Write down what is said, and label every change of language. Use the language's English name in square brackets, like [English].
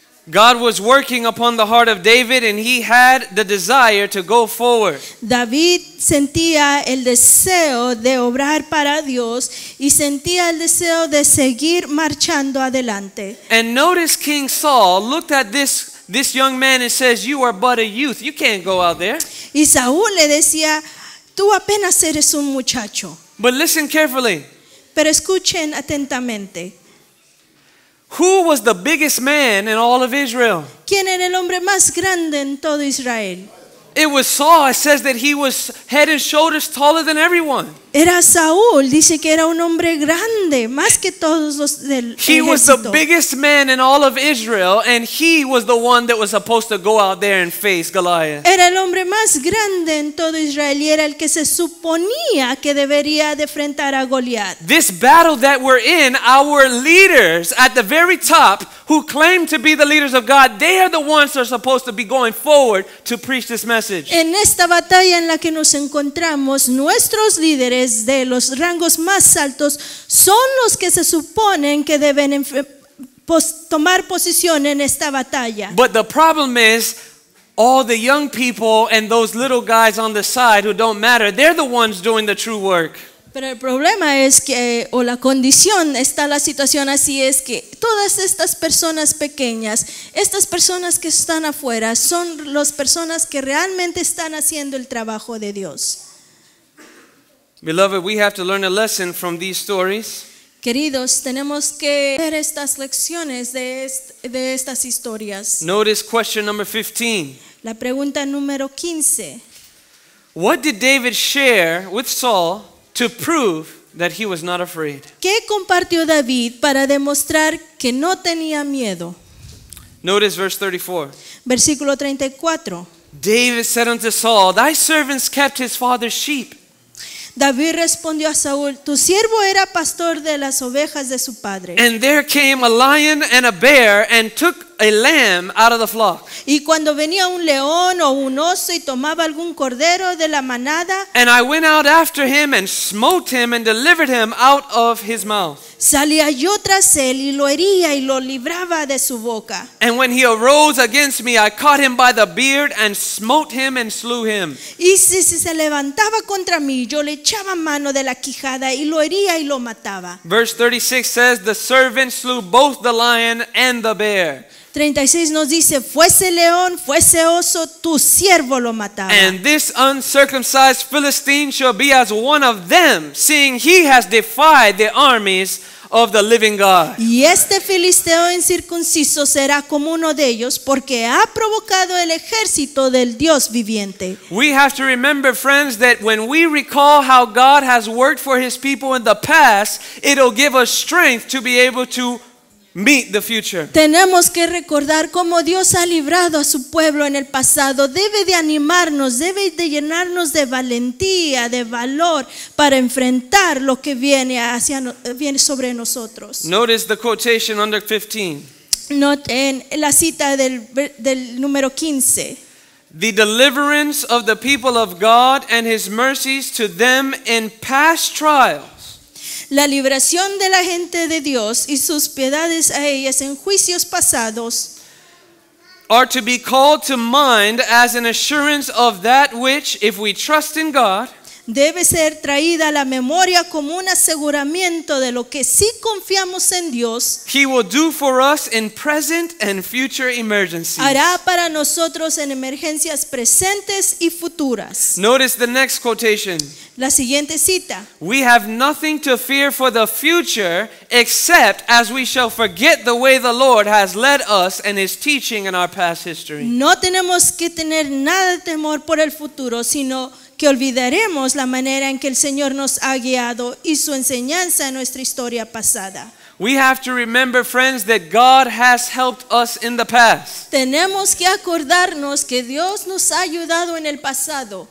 [English] God was working upon the heart of David, and he had the desire to go forward. [Spanish] David sentía el deseo de obrar para Dios y sentía el deseo de seguir marchando adelante. [English] And notice King Saul looked at this young man and says, "You are but a youth. You can't go out there." [Spanish] Y Saúl le decía: tú apenas eres un muchacho. [English] But listen carefully. [Spanish] Pero escuchen atentamente. [English] Who was the biggest man in all of Israel? [Spanish] ¿Quién era el hombre más grande en todo Israel? [English] It was Saul. It says that he was head and shoulders taller than everyone. [Spanish] Era Saúl, dice que era un hombre grande, más que todos los del [English] He was the [Spanish] ejército. [English] biggest man in all of Israel, and he was the one that was supposed to go out there and face Goliath. [Spanish] Era el hombre más grande en todo Israel y era el que se suponía que debería de enfrentar a Goliat. [English] This battle that we're in, our leaders at the very top who claim to be the leaders of God, they are the ones that are supposed to be going forward to preach this message. [Spanish] En esta batalla en la que nos encontramos, nuestros líderes de los rangos más altos son los que se suponen que deben tomar posición en esta batalla. [English] But the problem is, all the young people and those little guys on the side who don't matter, they're the ones doing the true work. [Spanish] Pero el problema es que, o la condición, está la situación así, es que todas estas personas pequeñas, estas personas que están afuera, son las personas que realmente están haciendo el trabajo de Dios. [English] Beloved, we have to learn a lesson from these stories. [Spanish] Queridos, tenemos que ver estas lecciones de estas historias. [English] Notice question number 15. [Spanish] La pregunta número 15. [English] What did David share with Saul to prove that he was not afraid? [Spanish] ¿Qué compartió David para demostrar que no tenía miedo? [English] Notice verse 34. [Spanish] Versículo 34. [English] David said unto Saul, "Thy servants kept his father's sheep." [Spanish] David respondió a Saúl: tu siervo era pastor de las ovejas de su padre. [English] And there came a lion and a bear and took a lamb out of the flock. [Spanish] Y cuando venía un león o un oso y tomaba algún cordero de la manada, [English] And I went out after him and smote him and delivered him out of his mouth. [Spanish] salía yo tras él y lo hería y lo libraba de su boca. [English] And when he arose against me, I caught him by the beard and smote him and slew him. [Spanish] Y si se levantaba contra mí, yo le echaba mano de la quijada y lo hería y lo mataba. [English] Verse 36 says, the servant slew both the lion and the bear. [Spanish] 36 nos dice: fuese león, fuese oso, tu siervo lo mataba. [English] And this uncircumcised Philistine shall be as one of them, seeing he has defied the armies of the living God. [Spanish] Y este filisteo incircunciso será como uno de ellos, porque ha provocado el ejército del Dios viviente. [English] We have to remember, friends, that when we recall how God has worked for his people in the past, it'll give us strength to be able to meet the future. [Spanish] Tenemos que recordar cómo Dios ha librado a su pueblo en el pasado. Debe de animarnos, debe de llenarnos de valentía, de valor para enfrentar lo que viene sobre nosotros. [English] Notice the quotation under 15. [Spanish] Noten la cita del número 15. [English] The deliverance of the people of God and his mercies to them in past trials. [Spanish] La liberación de la gente de Dios y sus piedades a ellas en juicios pasados [English] are to be called to mind as an assurance of that which, if we trust in God, [Spanish] debe ser traída a la memoria como un aseguramiento de lo que si confiamos en Dios, [English] He will do for us in present and future emergencies. [Spanish] hará para nosotros en emergencias presentes y futuras. [English] Notice the next quotation. [Spanish] La siguiente cita. [English] We have nothing to fear for the future except as we shall forget the way the Lord has led us and His teaching in our past history. [Spanish] No tenemos que tener nada de temor por el futuro, sino que olvidaremos la manera en que el Señor nos ha guiado y su enseñanza en nuestra historia pasada. [English] We have to remember, friends, that God has helped us in the past. [Spanish] Tenemos que acordarnos que Dios nos ha ayudado en el pasado.